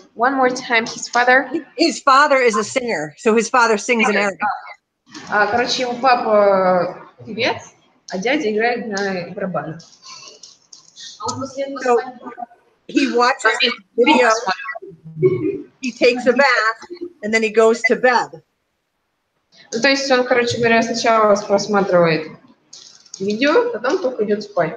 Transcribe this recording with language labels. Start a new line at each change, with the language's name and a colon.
English: One more time, his father. His father is a singer, so his father sings in Arabic.
Russian: Короче, его папа певец, а дядя играет на барабанах.
English: So he watches this video. He takes a bath, and then he goes to bed.
Russian: Ну, то есть он, короче говоря, сначала просматривает видео, потом только идет спать.